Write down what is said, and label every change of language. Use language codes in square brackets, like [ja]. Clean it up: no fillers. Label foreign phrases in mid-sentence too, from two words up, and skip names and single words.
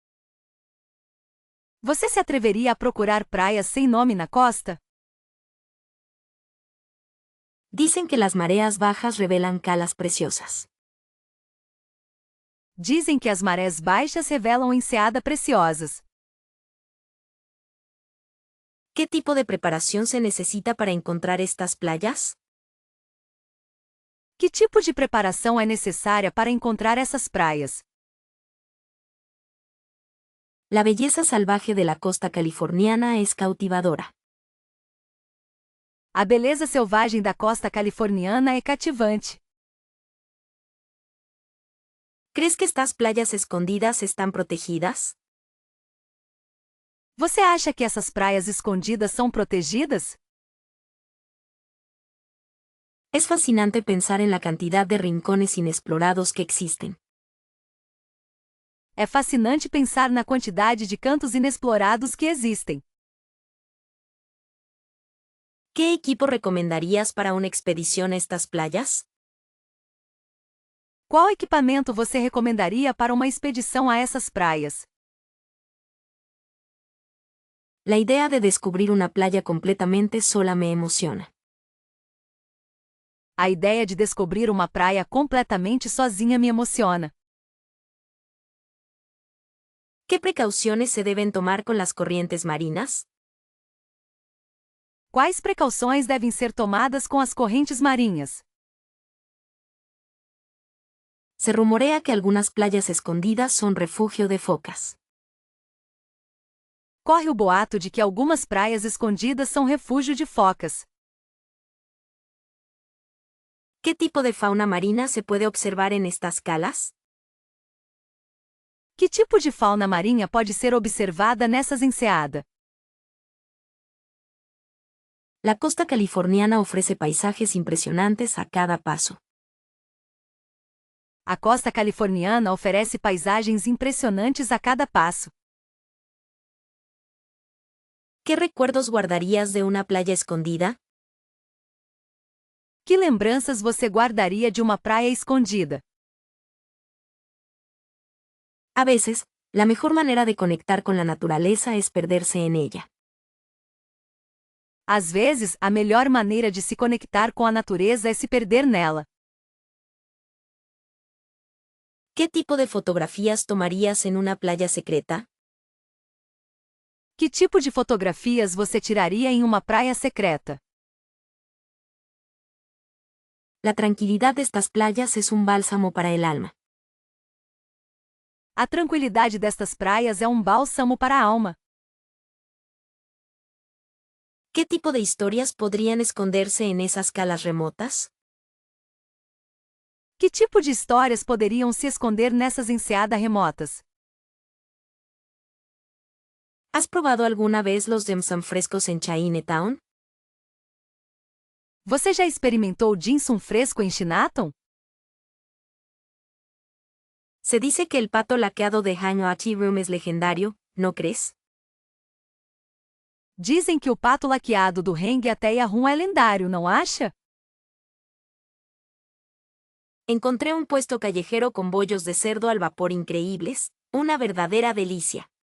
[pt] Você se atreveria a procurar praias sem nome na costa? [es] Dicen que las mareas bajas revelan calas preciosas. [pt] Dizem que as marés baixas revelam enseada preciosas. [es] ¿Qué tipo de preparación se necesita para encontrar estas playas? [pt] Que tipo de preparação é necessária para encontrar essas praias? [es] La belleza salvaje de la costa californiana es cautivadora. [pt] A beleza selvagem da costa californiana é cativante. [es] ¿Crees que estas playas escondidas están protegidas? [pt] Você acha que essas praias escondidas são protegidas? [es] Es fascinante pensar en la cantidad de rincones inexplorados que existen. [pt] É fascinante pensar na quantidade de cantos inexplorados que existem. [es] ¿Qué equipo recomendarías para una expedición a estas playas? [pt] Qual equipamento você recomendaria para uma expedição a essas praias? [es] La idea de descubrir una playa completamente sola me emociona. [pt] A ideia de descobrir uma praia completamente sozinha me emociona. [es] ¿Qué precauciones se deben tomar con las corrientes marinas? [pt] Quais precauções devem ser tomadas com as correntes marinhas? [es] Se rumorea que algunas playas escondidas son refugio de focas. [pt] Corre o boato de que algumas praias escondidas são refúgio de focas. [es] ¿Qué tipo de fauna marina se puede observar en estas calas? [pt] Que tipo de fauna marinha pode ser observada nessas enseadas? [es] La costa californiana ofrece paisajes impresionantes a cada paso. [pt] A costa californiana oferece paisagens impressionantes a cada passo. [es] ¿Qué recuerdos guardarías de una playa escondida? [pt] Que lembranças você guardaria de uma praia escondida? [es] A veces, la mejor manera de conectar con la naturaleza es perderse en ella. [pt] Às vezes, a melhor maneira de se conectar com a natureza é se perder nela. [es] ¿Qué tipo de fotografías tomarías en una playa secreta? [pt] Que tipo de fotografias você tiraria em uma praia secreta? [es] La tranquilidad de estas playas es un bálsamo para el alma. [pt] A tranquilidade destas praias é um bálsamo para a alma. [es] ¿Qué tipo de historias podrían esconderse en esas calas remotas? [pt] Que tipo de histórias poderiam se esconder nessas enseadas remotas? [es] ¿Has probado alguna vez los dim sum frescos en Chinatown? [pt] Você já experimentou dim sum fresco em Chinatown? [es] Se dice que el pato laqueado de Hanwha Tea Room es legendario, ¿no crees? [pt] Dizem que o pato laqueado do Heng Ateia Rum é lendário, não acha? [es] Encontré un puesto callejero con bollos de cerdo al vapor increíbles, una verdadera delicia.